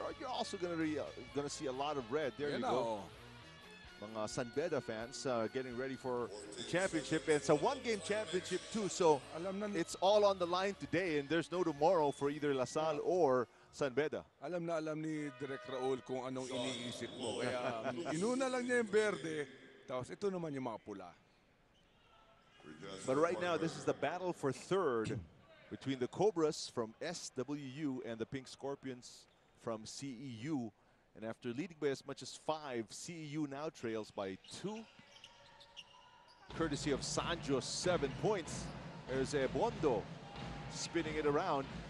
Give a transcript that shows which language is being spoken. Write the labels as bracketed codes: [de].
[en] You're also going to see a lot of red. There you go. [tl] Mga [en] San Beda fans getting ready for the championship. And it's a one-game championship too, so it's all on the line today, and there's no tomorrow for either LaSalle or San Beda. [tl] Alam na alam ni Direk Raul kung anong iniisip mo. Kaya inuna lang niya yung berde, tapos ito naman yung mga pula. [en] But right now, this is the battle for third between the Cobras from SWU and the Pink Scorpions from CEU. And after leading by as much as 5, CEU now trails by 2. Courtesy of Sanjo, 7 points. There's Ebondo spinning it around.